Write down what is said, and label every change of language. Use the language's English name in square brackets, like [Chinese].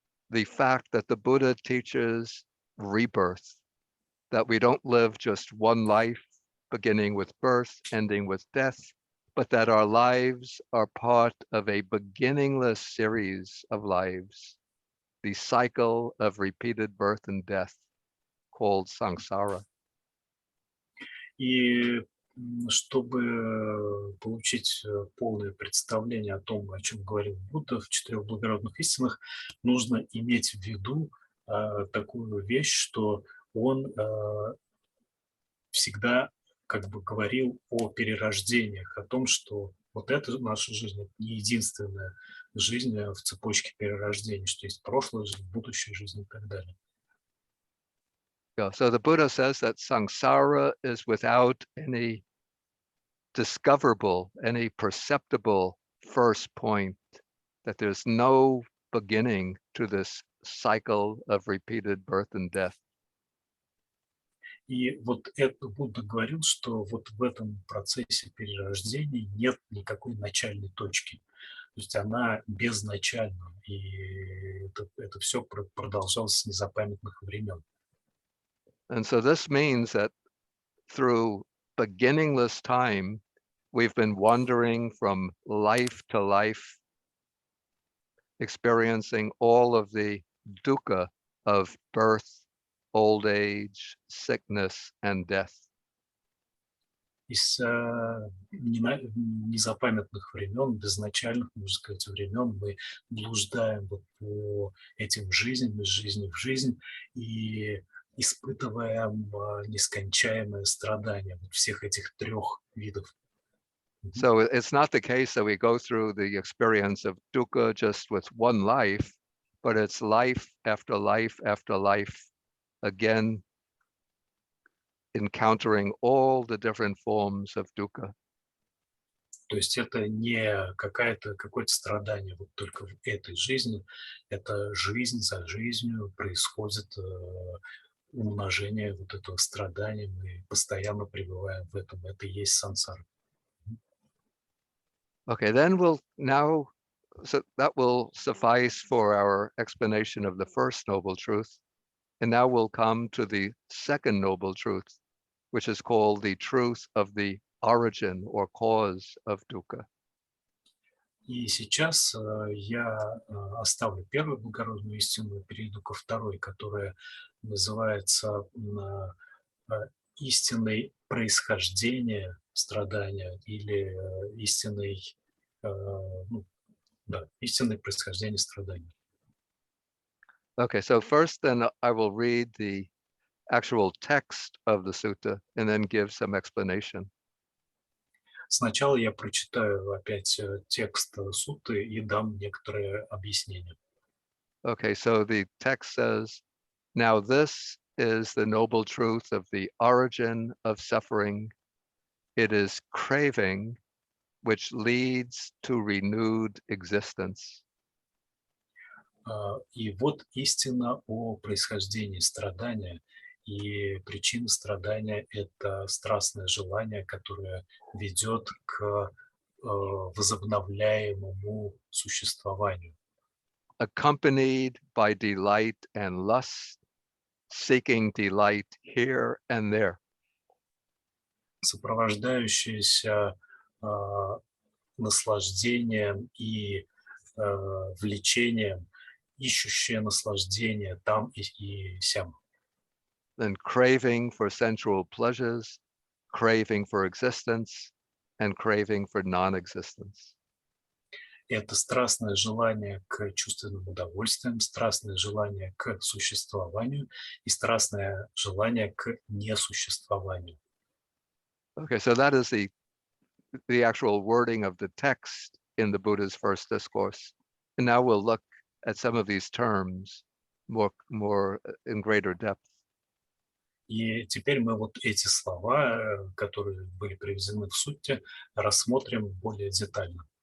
[English] the fact that the Buddha teaches rebirth, that we don't live just one life, beginning with birth, ending with death, but that our lives are part of a beginningless series of lives, the cycle of repeated birth and death called samsara. [Russian] И чтобы получить полное представление о том, о чем говорил Будда в «Четырех благородных истинах», нужно иметь в виду такую вещь, что он всегда как бы говорил о перерождениях, о том, что вот эта наша жизнь — это не единственная жизнь в цепочке перерождений, что есть прошлая жизнь, будущая жизнь и так далее. [English] Yeah, so the Buddha says that samsara is without any discoverable, any perceptible first point, that there's no beginning to this cycle of repeated birth and death. [Russian] И вот это Будда говорил, что вот в этом процессе перерождения нет никакой начальной точки. То есть она безначальна, и это все продолжалось с незапамятных времен. [English] And so this means that through beginningless time, we've been wandering from life to life, experiencing all of the dukkha of birth, old age, sickness, and death. [Russian] Из незапамятных времен, безначальных, можно сказать, времен мы блуждаем вот по этим жизням, из жизни в жизнь, и испытываем нескончаемое страдание вот всех этих трех видов. [English] So it's not the case that we go through the experience of dukkha just with one life, but it's life after life after life, again, encountering all the different forms of dukkha. [Russian] То есть это не какое-то страдание вот только в этой жизни, это жизнь за жизнью происходит умножение вот этого страдания, мы постоянно пребываем в этом, это и есть сансара. [English] Okay, then so that will suffice for our explanation of the first noble truth. And now we'll come to the second noble truth, which is called the truth of the origin or cause of dukkha. [Russian] И сейчас я оставлю первую благородную истину и перейду ко второй, которая называется истиной происхождения страдания или истинной, ну, да, истинное происхождение страданий. [English] Okay, so first then I will read the actual text of the sutta and then give some explanation. [Russian] Сначала я прочитаю опять текст сутты и дам некоторые объяснения. [English] Okay, so the text says, now this is the noble truth of the origin of suffering. It is craving which leads to renewed existence. [Russian] И вот истина о происхождении страдания. И причина страдания – это страстное желание, которое ведет к возобновляемому существованию, [English] Accompanied by delight and lust, seeking delight here and there. [Russian] сопровождающееся наслаждением и влечением, ищущее наслаждение там и сям. [English] Then craving for sensual pleasures, craving for existence, and craving for non-existence. [Russian] Это страстное желание к чувственным удовольствиям, страстное желание к существованию и страстное желание к несуществованию. [English] Okay, so that is the actual wording of the text in the Buddha's first discourse. And now we'll look at some of these terms more in greater depth. [Russian] И теперь мы вот эти слова, которые были приведены в сутте, рассмотрим более детально.